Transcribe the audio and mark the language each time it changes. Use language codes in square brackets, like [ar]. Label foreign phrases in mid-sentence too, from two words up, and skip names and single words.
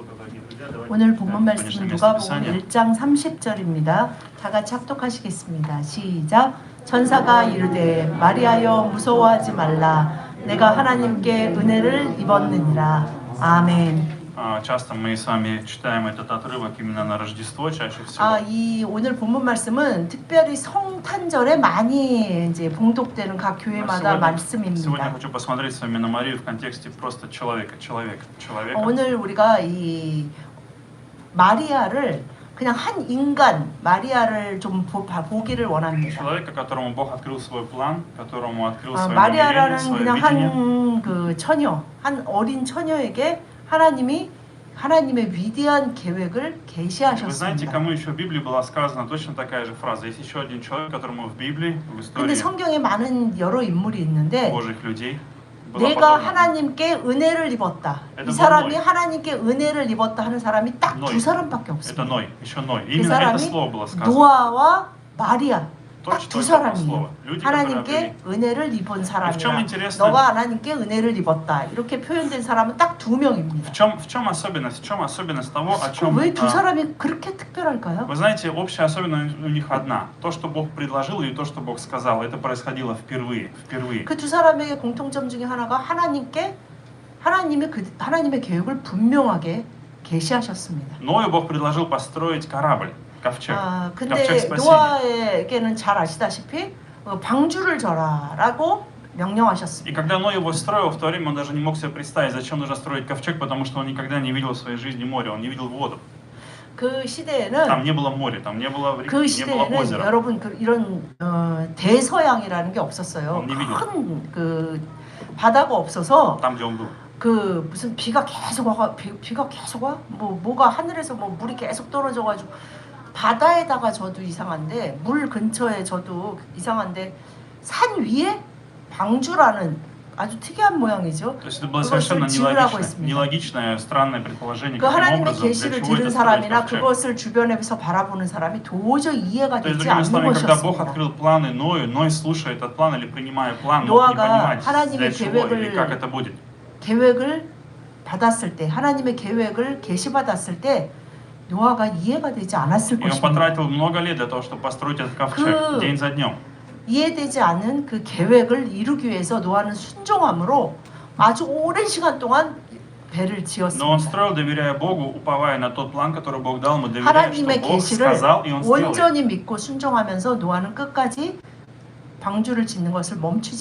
[ko] 오늘 본문 말씀은 누가복음 1장 30절입니다. 다 같이 합독하시겠습니다. 시작. 천사가 이르되 마리아여 무서워하지 말라. 내가 하나님께 은혜를 입었느니라. 아멘. [ru] Часто мы с вами читаем этот отрывок именно на Рождество, чаще всего. [ko] 이 오늘 본문 말씀은 특별히 성탄절에 많이 이제 봉독되는 각 교회마다 [ru] Сегодня [ko] 말씀입니다. [ru] хочу посмотреть с вами на Марию в контексте просто человека. [ko] 오늘 우리가 이 마리아를 그냥 한 인간 마리아를 좀 보기를 원합니다. [ru] Человека, которому Бог открыл свой план, которому открыл свое намерение, [ko] 마리아라는 [ru] свое [ko] 그냥 [ru] видение. [ko] 한 그 처녀, 한 어린 처녀에게 하나님의 위대한 계획을 [ru] Вы знаете, [ko] 계시하셨습니다. [ru] кому еще в Библии была сказана точно такая же фраза? Есть еще один человек, которому в Библии, в [ko] 근데 [ru] истории [ko] 성경에 많은 여러 인물이 있는데 [ru] Божьих людей была [ko] 내가 [ru] подобна. [ko] 하나님께 은혜를 입었다. 이 사람이 하나님께 은혜를 입었다 하는 사람이 딱 두 사람밖에 [ru] Это [ko] 없습니다. [ru] Ной, еще Ной. [ko] 그 [ru] Именно это [ko] 사람이 [ru] слово было сказано. [ko] 노아와 마리아 딱 [ru] Точно [ko] 두 [ru] это [ko] 사람이에요. [ru] слово. Люди, которые [ko] 하나님께 은혜를 입은 사람이라. [ru] чем интересно? [ko] 너가 하나님께 은혜를 입었다. 이렇게 표현된 사람은 딱 두 명입니다. [ru] В чем особенность того, о чем... [ko] 왜 두 사람이 그렇게 특별할까요? [ru] Вы знаете, общая особенность у них одна. То, что Бог предложил, и то, что Бог сказал, это происходило впервые. [ko] 그 두 사람의 공통점 중에 하나가 하나님의 계획을 분명하게 계시하셨습니다. [ru] Ною Бог предложил построить корабль, ковчег. [ko] 근데 [ru] ковчег спасения. [ko] 노아에게는 잘 아시다시피 방주를 져라라고 명령하셨습니다. [ru] И когда Ной его строил, в то время он даже не мог себе представить, зачем нужно строить ковчег, потому что он никогда не видел в своей жизни моря, он не видел воду. [ko] 그 시대에는 [ru] Там не было моря, там не было реки, [ko] 그 [ru] не было [ko] 시대에는 [ru] озера. [ko] 여러분 이런 대서양이라는 게 없었어요. 큰 그 바다가 없어서 [ru] Там, где он был. [ko] 그 무슨 비가 계속 와 뭐가 하늘에서 뭐 물이 계속 떨어져가지고 바다에다가 저도 이상한데 물 근처에 저도 이상한데 산 위에 방주라는 아주 특이한 모양이죠. [ru] То есть это было совершенно нелогичное, странное предположение, [ko] 그 [ru] каким [ko] 하나님의 [ru] образом, для [ko] 계시를 [ru] чего [ko] 들은 [ru] это строить [ko] 사람이나 [ru] ковчег. [ko] 그것을 주변에서 바라보는 사람이 도저히 이해가 [ru] То есть, [ko] 되지 [ru] другими [ko] 않는 [ru] словами, когда Бог [ko] 것이었습니다. [ru] открыл планы Ною, Ной, слушая этот план или принимая план, мог не [ko] 노아가 [ru] понимать, [ko] 하나님의 [ru] для чего или [ko] 계획을 [ru] как это будет. [ko] 계획을 받았을 때 하나님의 계획을 계시받았을 때 노아가 이해가 되지 않았을 [ru] И он [ko] 것입니다. [ru] потратил много лет для того, чтобы построить этот ковчег, день за днем. [ko] 이해되지 않은 그 계획을 이루기 위해서 노아는 순종함으로 아주 오랜 시간 동안 배를 [ru] Но он [ko] 지었습니다. [ru] строил, доверяя Богу, уповая на тот план, который Бог дал ему, доверяя, что [ko] 하나님의 [ru] Бог [ko] 계시를 [ru] сказал, и он сделает. [ko] 온전히 믿고 순종하면서 노아는 끝까지 방주를 짓는 것을 멈추지